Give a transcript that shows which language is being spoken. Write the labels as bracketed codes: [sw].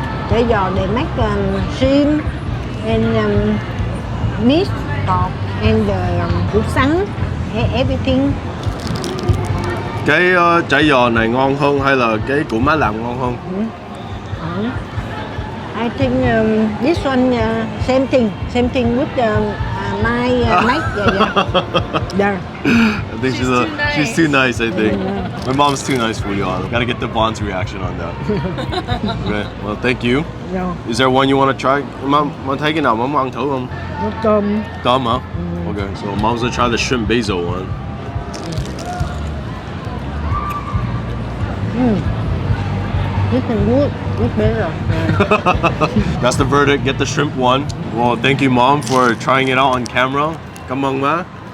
[en] Chả giò they make shrimp and meat pork and củ sắn, everything. [vi] Cái chả giò này ngon hơn hay là cái củ má làm ngon hơn? [en] I think this one same thing with my mate. Yeah. I think she's too nice. I think my mom's too nice for you. Gotta get the Bond's reaction on that. Okay, well, thank you. No. Is there one you want to try? [vi] Mom thấy cái nào mom ăn thử không? Cơm. Tôm hả? [en] Okay, so mom's gonna try the shrimp basil one. This is good. It's better. That's the verdict. Get the shrimp one. Well, thank you, Mom, for trying it out on camera. Come on, ma.